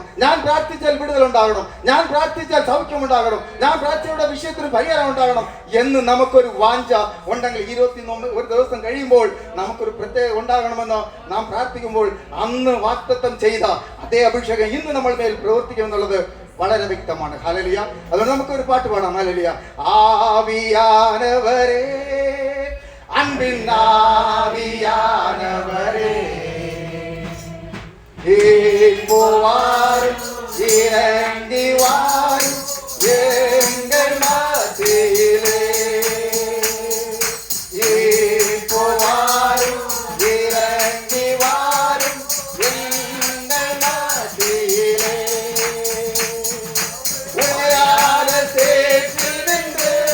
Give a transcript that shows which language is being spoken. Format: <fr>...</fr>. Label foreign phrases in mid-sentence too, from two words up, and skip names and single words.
<ml>ഞാൻ പ്രാർത്ഥിച്ചാൽ വിടുതൽ ഉണ്ടാകണം, ഞാൻ പ്രാർത്ഥിച്ചാൽ സൗഖ്യം ഉണ്ടാകണം, ഞാൻ പ്രാർത്ഥനയുടെ വിഷയത്തിന് പരിഹാരം ഉണ്ടാകണം എന്ന് നമുക്കൊരു വാഞ്ച ഉണ്ടെങ്കിൽ 21 ദിവസം കഴിയുമ്പോൾ നമുക്കൊരു പ്രത്യേക ഉണ്ടാകണമെന്ന് നാം പ്രാർത്ഥിക്കുമ്പോൾ അന്ന് വാഗ്ദത്തം ചെയ്ത അതേ അഭിഷേകം ഇന്ന് നമ്മൾ മേൽ പ്രവർത്തിക്കുമെന്നുള്ളത് വളരെ വ്യക്തമാണ്. ഹല്ലേലൂയ. അതുകൊണ്ട് നമുക്കൊരു പാട്ട് പാടാം. ഹല്ലേലൂയ.</ml> <ta>ആവിയാനവരേ, அன்பின் ஆவியானவரே, ஏற்போவாரும் இறங்கி வாரும் எங்கள் மத்தியிலே, ஏற்போவாரும் இறங்கி வாரும் எங்கள் மத்தியிலே, உரையாட சேர்த்து நின்று</ta>